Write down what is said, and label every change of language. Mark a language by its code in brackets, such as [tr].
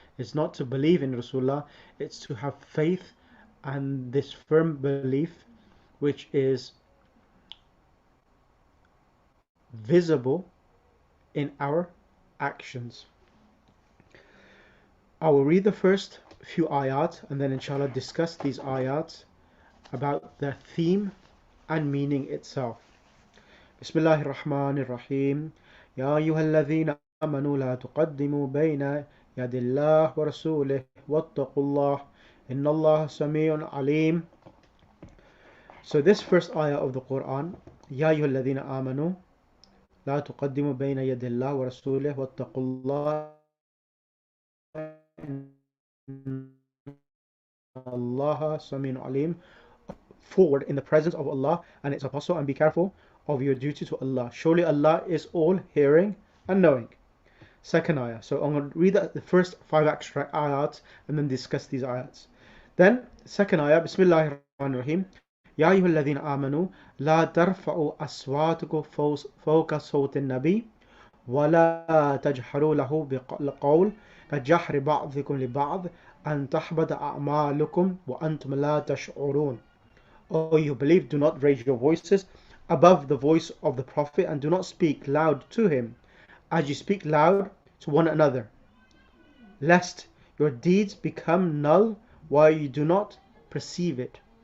[en] It's not to believe in Rasulullah, it's to have faith and this firm belief which is visible in our actions. I will read the first few ayat and then inshallah discuss these ayat about the theme and meaning itself. [ar] Bismillahir Rahmanir Rahim. يا أيها الذين آمنوا لا تقدموا بين يد الله ورسوله واتقوا الله إن الله سميع عليم. [en] So this first ayah of the Quran, [ar] يا أيها الذين آمنوا لا تقدموا بين يد الله ورسوله واتقوا الله إن الله سميع عليم. [en] Forward in the presence of Allah and its apostle, and be careful of your duty to Allah. Surely Allah is all hearing and knowing. Second ayah. So I'm going to read the first 5 extra ayats and then discuss these ayats. Then second ayah, Bismillahir Rahmanir Rahim. [ar] يا أيها الذين آمنوا لا ترفعوا أصواتكم فوق صوت النبي ولا تجهروا له بالقول كجهر بعضكم لبعض أن تحبط أعمالكم وأنتم لا تشعرون. [en] O you believe, do not raise your voices above the voice of the Prophet, and do not speak loud to him as you speak loud to one another, lest your deeds become null while you do not perceive it.